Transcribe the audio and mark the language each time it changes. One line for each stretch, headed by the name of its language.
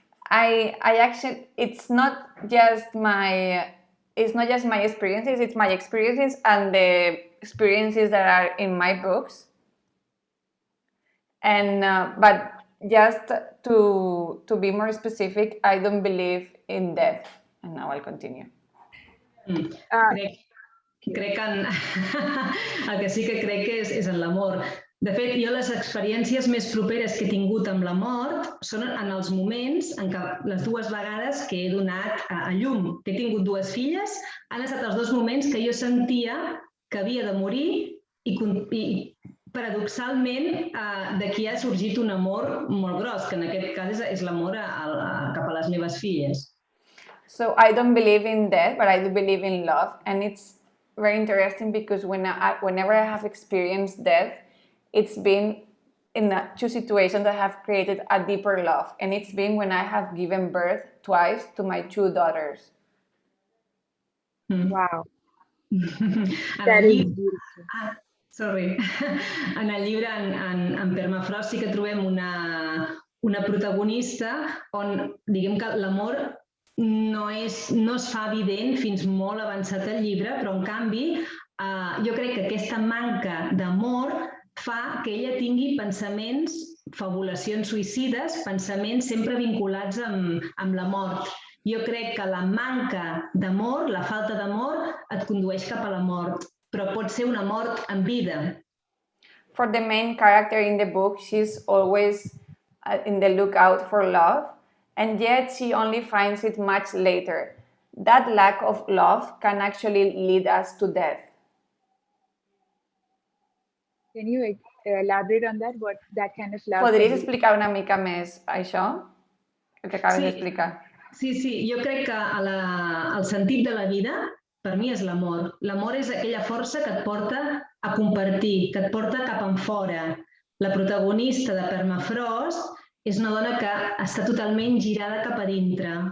English: I actually, it's not just my experiences, it's my experiences and the experiences that are in my books. And but just to be more specific, I don't believe in death. And now I'll continue.
Catalan: Crec que el que sí que crec que és en l'amor. De fet, jo les experiències més properes que he tingut amb la mort són en els moments en què les dues vegades que he donat a llum, que he tingut dues filles, han estat els dos moments que jo sentia que havia de morir i paradoxalment d'aquí ha sorgit un amor molt gros, que en aquest cas és l'amor cap a les meves filles.
English: So I don't believe in death, but I do believe in love, and it's very interesting because whenever I have experienced death, it's been in two situations that have created a deeper love, and it's been when I have given birth twice to my two daughters. Wow. That is beautiful. Sorry.
Catalan: En el llibre, en Permafrost, sí que trobem una protagonista on, diguem que l'amor no es fa evident fins molt avançat el llibre, però en canvi jo crec que aquesta manca d'amor fa que ella tingui pensaments, fabulacions suïcides, pensaments sempre vinculats amb la mort. Jo crec que la manca d'amor, la falta d'amor, et condueix cap a la mort, però pot ser una mort en vida.
English: For the main character in the book, she's always in the lookout for love, and yet she only finds it much later. That lack of love can actually lead us to death. Can you elaborate on that? What that kind of love?
Catalan: Podries explicar una mica més això? El que acabes d'explicar. Sí, jo crec que el sentit de la vida, per mi, és l'amor. L'amor és aquella força que et porta a compartir, que et porta cap enfora. La protagonista de Permafrost és una dona que està totalment girada cap a dintre.